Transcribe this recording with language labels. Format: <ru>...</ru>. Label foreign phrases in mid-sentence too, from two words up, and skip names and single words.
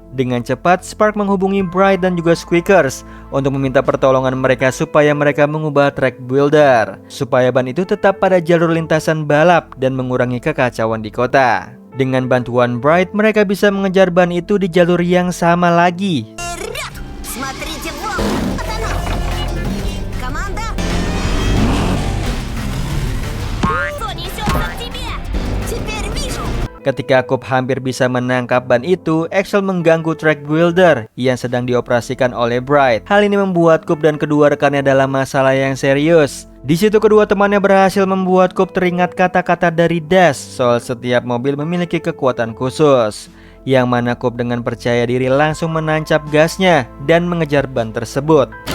<id>Dengan cepat, Spark menghubungi Bright dan juga Squeakers untuk meminta pertolongan mereka supaya mereka mengubah</id> <en>track builder,</en> <id>supaya ban itu tetap pada jalur lintasan balap dan mengurangi kekacauan di kota. Dengan bantuan Bright, mereka bisa mengejar ban itu di jalur yang sama lagi.</id> <ru>Вперед! Смотрите в оба! Вот оно! Команда! Кто несется к тебе? Теперь вижу!</ru> <id>Ketika Coop hampir bisa menangkap ban itu, Axel mengganggu</id> <en>track builder</en> <id>yang sedang dioperasikan oleh Bright. Hal ini membuat Coop dan kedua rekannya dalam masalah yang serius. Di situ kedua temannya berhasil membuat Coop teringat kata-kata dari Dash soal setiap mobil memiliki kekuatan khusus, yang mana Coop dengan percaya diri langsung menancap gasnya dan mengejar ban tersebut.</id>